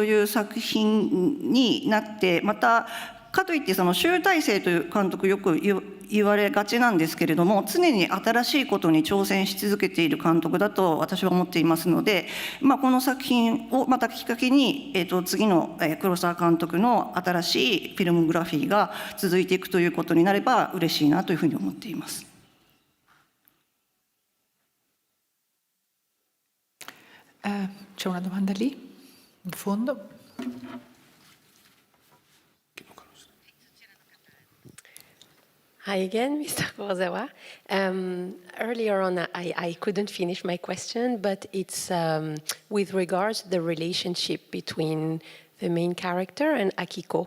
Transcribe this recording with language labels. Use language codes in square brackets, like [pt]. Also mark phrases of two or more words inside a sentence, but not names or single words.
[ja] いう作品になって、またかといってその集大成という監督よく言われがちなんですけれども、常に新しいことに挑戦し続けている監督だと私は思っていますので、この作品をまたきっかけに、次の黒澤監督の新しいフィルモグラフィーが続いていくということになれば嬉しいなというふうに思っています。 [it] C'è una domanda lì, in fondo. [en] Hi again, Mr. Kurosawa. Earlier on, I couldn't finish my question, but it's with regards to the relationship between the main character and Akiko.